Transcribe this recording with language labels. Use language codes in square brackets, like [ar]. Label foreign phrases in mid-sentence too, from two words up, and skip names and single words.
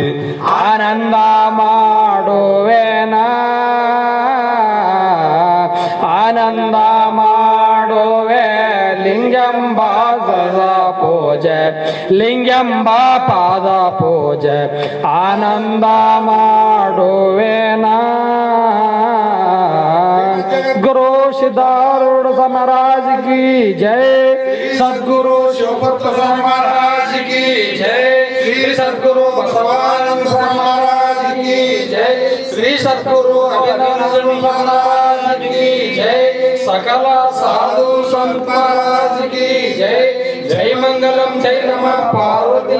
[kn] ಆನಂದ ಮಾಡುವೆ ನಾ. ಆನಂದ ಮಾಡುವೆ ಲಿಂಗಂಬ ಪಾದ ಪೂಜೆ, ಲಿಂಗಂಬ ಪಾದ ಪೂಜೆ ಆನಂದ ಮಾಡುವೆ ನಾ. [hi] गुरु सिद्धारूढ़ महाराज की जय, सद्गुरु शिवभक्त महाराज की जय, श्री सद्गुरु बसवानंद महाराज की जय, श्री सद्गुरु अभिनंदन महाराज की जय, सकल साधु संत महाराज की जय. जय मंगलम जय नमः पार्वती.